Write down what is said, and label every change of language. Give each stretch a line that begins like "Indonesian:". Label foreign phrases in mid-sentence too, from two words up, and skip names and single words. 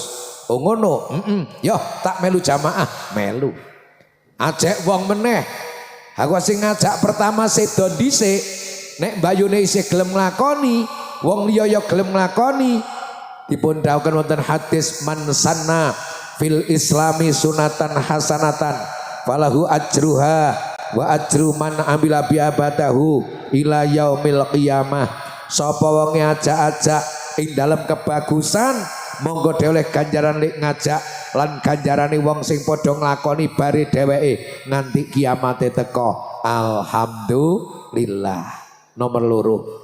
Javanese: Oh ngono, yo tak melu jamaah, melu. Ajek wong meneh. Aku sing ngajak pertama sedo dhisik. Nek mbayune isih gelem nglakoni, wong liya ya gelem nglakoni.
Arabic: Dipun dawuhken wonten hadis من سن في الإسلام سنة حسنة فله أجرها وأجر من عمل بها بعده إلى يوم القيامة.
Javanese: Sapa wong ngajak-ajak ing dalam kebagusan monggo dhewe ganjaran lek ngajak lan ganjarane wong sing padha nglakoni bare dheweke nganti kiamate teka. Alhamdulillah. Nomor loro.